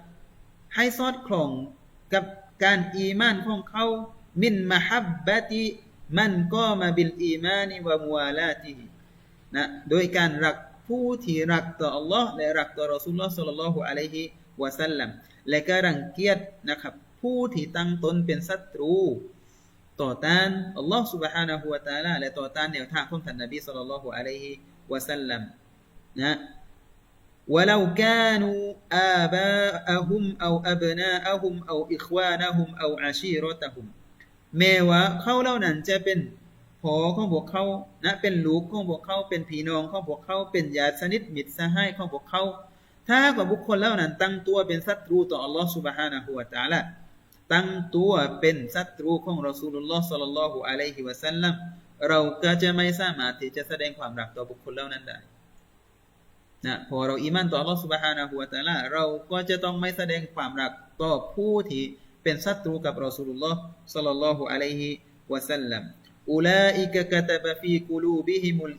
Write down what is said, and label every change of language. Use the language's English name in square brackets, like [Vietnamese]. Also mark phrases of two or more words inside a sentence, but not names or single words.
[Thai] ให้สอดคล้องกับการอีมานของเขา [Arabic] من محبة من قام بالإيمان وموالاتهن [Thai] โดยการรักผู้ที่รักต่ออัลลอฮ์และรักต่อ [Arabic] رسول الله صلى الله عليه وسلم [Thai] และก็รังเกียจนะครับผู้ที่ตั้งตนเป็นศัตรูต่อต้านอัลลอฮ์ سبحانه และ تعالى และต่อต้านแนวทางของท่านนบี [Arabic] صلى الله عليه وسلم [Thai] นะ [Arabic] ولو كانوا آباءهم أو أبناءهم أو إخوانهم أو عشيرتهم [Thai] แม้ว่าเขาเหล่านั้นจะเป็นพ่อของพวกเขานะเป็นลูกของพวกเขาเป็นพี่น้องของพวกเขาเป็นญา ติสนิทมิตรสหายของพวกเขาถ้าว่าบุคคลเหล่านั้นตั้งตัวเป็นศัตรูต่ออัลลอฮ์ سبحانه และ تعالى ตั้งตัวเป็นศัตรูของ [Arabic] رسول الله صلى الله عليه وسلم [Thai] เราก็จะไม่สามารถที่จะแสดงความรักต่อบุคคลเหล่านั้นได้นะพอเราอีหม่านต่อ [Arabic] الله سبحانه وتعالى [Thai] เราก็จะต้องไม่แสดงความรักต่อผู้ที่เป็นศัตรูกับ [Arabic] رسول الله صلى الله عليه وسلم أولئك كتب في قلوبهم